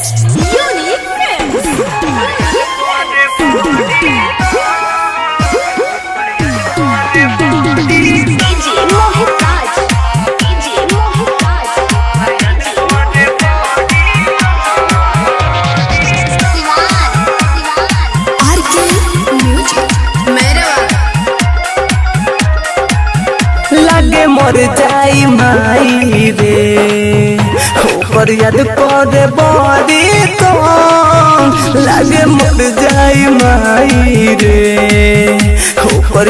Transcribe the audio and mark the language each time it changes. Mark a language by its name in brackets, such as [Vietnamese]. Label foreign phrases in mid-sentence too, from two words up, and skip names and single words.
[English] Unique Films. DJ Mohit Raj. DJ Mohit Raj. RK Music. [Bhojpuri] लागे मर जाई माई रे ओकर याद करे बड़ी तो लागे मर जाई माई रे ओकर